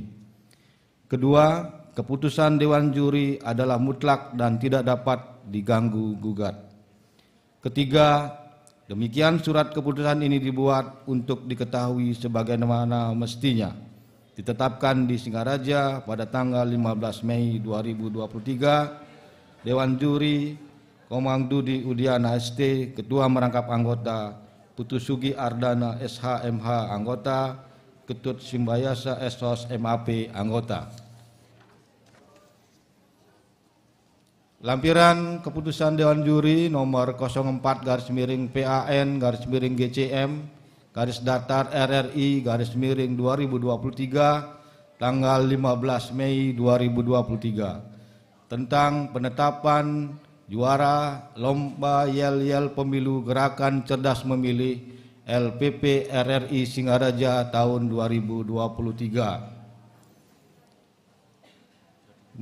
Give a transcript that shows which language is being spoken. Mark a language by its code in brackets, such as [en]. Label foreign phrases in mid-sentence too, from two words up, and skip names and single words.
[id] Kedua, keputusan Dewan Juri adalah mutlak dan tidak dapat diganggu-gugat. Ketiga, demikian surat keputusan ini dibuat untuk diketahui sebagaimana mestinya. Ditetapkan di Singaraja pada tanggal 15 Mei 2023, Dewan Juri, Komang Dudi Udiana ST, Ketua Merangkap Anggota, Putu Sugi Ardana SHMH Anggota, Ketut Simbayasa Esos MAP Anggota. Lampiran keputusan Dewan Juri nomor 04/PAN/GCM /RRI/2023 tanggal 15 Mei 2023 tentang penetapan juara Lomba Yel-Yel Pemilu Gerakan Cerdas Memilih LPP RRI Singaraja tahun 2023.